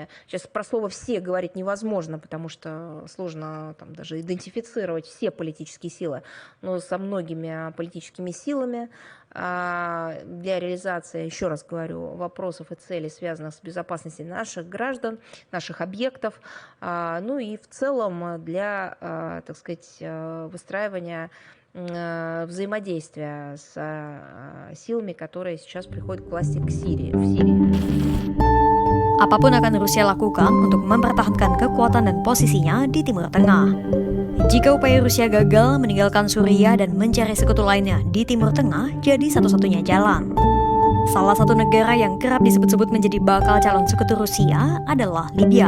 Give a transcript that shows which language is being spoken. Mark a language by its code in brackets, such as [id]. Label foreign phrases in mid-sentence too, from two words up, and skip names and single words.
[ru] Сейчас про слово «все» говорить невозможно, потому что сложно там даже идентифицировать все политические силы, но со многими политическими силами для реализации, еще раз говорю, вопросов и целей, связанных с безопасностью наших граждан, наших объектов, ну и в целом для, так сказать, выстраивания взаимодействия с силами, которые сейчас приходят к власти в Сирии. [id] Apapun akan Rusia lakukan untuk mempertahankan kekuatan dan posisinya di Timur Tengah. Jika upaya Rusia gagal meninggalkan Suriah dan mencari sekutu lainnya di Timur Tengah jadi satu-satunya jalan. Salah satu negara yang kerap disebut-sebut menjadi bakal calon sekutu Rusia adalah Libya.